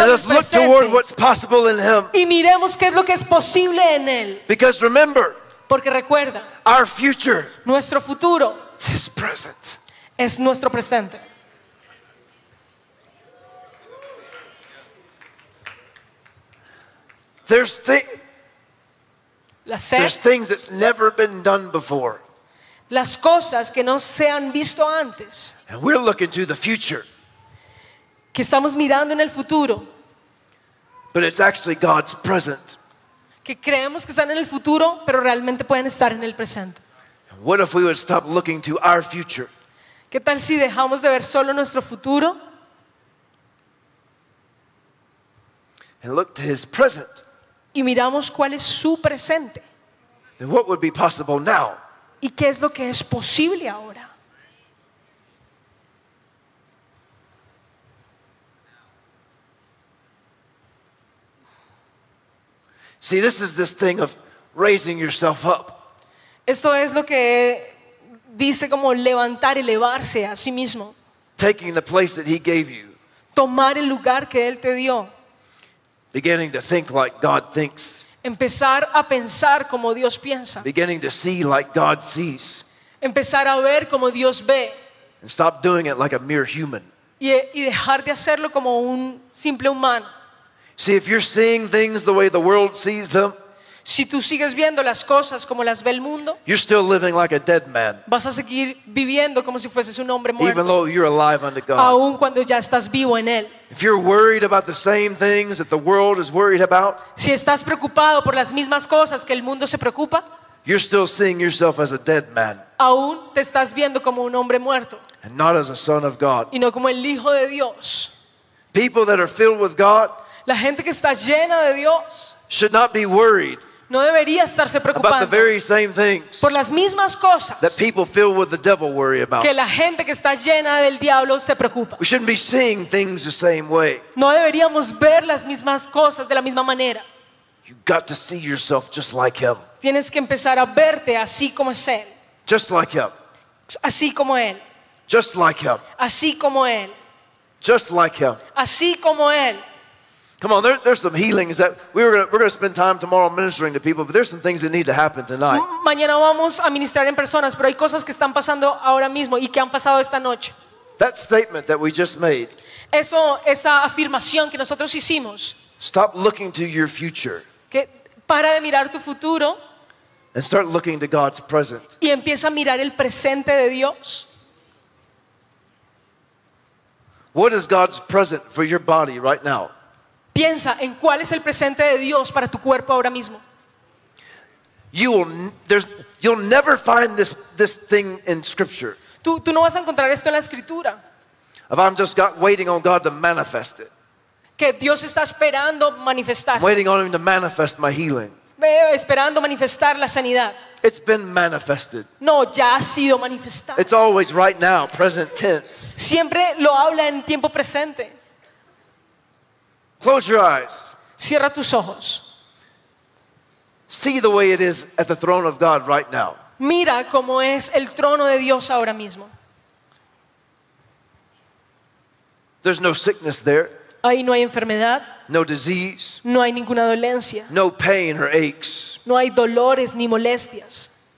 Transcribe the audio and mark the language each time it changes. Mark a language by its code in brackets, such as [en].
[en] and let's look toward what's possible in Him. [es] Y miremos qué es lo que es posible en Él. [en] Because remember, [es] porque recuerda, [en] our future, [es] nuestro futuro, [en] is present. [es] Es nuestro presente. [en] There's things that's never been done before. [es] Las cosas que no se han visto antes. [en] And we're looking to the future. [es] Que estamos mirando en el futuro. [en] But it's actually God's present. [es] Que creemos que están en el futuro, pero realmente pueden estar en el presente. [en] And what if we would stop looking to our future? [es] ¿Qué tal si dejamos de ver solo nuestro futuro? [en] And look to His present. [es] Y miramos cuál es su presente. [en] Then what would be possible now? [es] ¿Y qué es lo que es posible ahora? [en] See, this is this thing of raising yourself up. [es] Esto es lo que dice como levantar, elevarse a sí mismo. [en] Taking the place that He gave you. [es] Tomar el lugar que Él te dio. [en] Beginning to think like God thinks. [es] Empezar a pensar como Dios piensa. [en] Beginning to see like God sees. [es] Empezar a ver como Dios ve. [en] And stop doing it like a mere human. [es] Y dejar de hacerlo como un simple humano. [en] See, if you're seeing things the way the world sees them, [es] si tú sigues viendo las cosas como las ve el mundo, [en] you're still living like a dead man. [es] Vas a seguir viviendo como si fueses un hombre muerto. [en] Even though you're alive unto God. [es] Aun cuando ya estás vivo en Él. [en] If you're worried about the same things that the world is worried about, [es] si estás preocupado por las mismas cosas que el mundo se preocupa, [en] you're still seeing yourself as a dead man. [es] Aun te estás viendo como un hombre muerto. [en] And not as a son of God. [es] Y no como el hijo de Dios. [en] People that are filled with God, [es] la gente que está llena de Dios, [en] should not be worried. [es] No debería estarse preocupando por las mismas cosas [en] that people filled with the devil worry about. [es] Que la gente que está llena del diablo se preocupa. [en] We shouldn't be seeing things the same way. [es] No deberíamos ver las mismas cosas de la misma manera. [en] You got to see yourself just like Him. [es] Tienes que empezar a verte así como es Él. [en] Just like Him. [es] Así como Él. [en] Just like Him. [es] Así como Él. [en] Just like Him. [es] Así como Él. [en] Come on, there's some healings that we're gonna spend time tomorrow ministering to people, but there's some things that need to happen tonight. [es] Mañana vamos a ministrar en personas, pero hay cosas que están pasando ahora mismo y que han pasado esta noche. [en] That statement that we just made. [es] Eso, esa afirmación que nosotros hicimos. [en] Stop looking to your future. [es] Que para de mirar tu futuro. [en] And start looking to God's present. [es] Y empieza a mirar el presente de Dios. [en] What is God's present for your body right now? [es] Piensa en cuál es el presente de Dios para tu cuerpo ahora mismo. [en] You'll never find this thing in Scripture. [es] Tú no vas a encontrar esto en la Escritura. [en] If I'm just got waiting on God to manifest it. [es] Que Dios está esperando manifestarse. [en] I'm waiting on Him to manifest my healing. [es] Esperando manifestar la sanidad. [en] It's been manifested. [es] No, ya ha sido manifestado. [en] It's always right now, present tense. [es] Siempre lo habla en tiempo presente. [en] Close your eyes. [es] Cierra tus ojos. [en] See the way it is at the throne of God right now. [es] Mira cómo es el trono de Dios ahora mismo. [en] There's no sickness there. [es] Ahí no hay enfermedad. [en] No disease. [es] No hay ninguna dolencia. [en] No pain or aches. [es] No hay dolores ni molestias.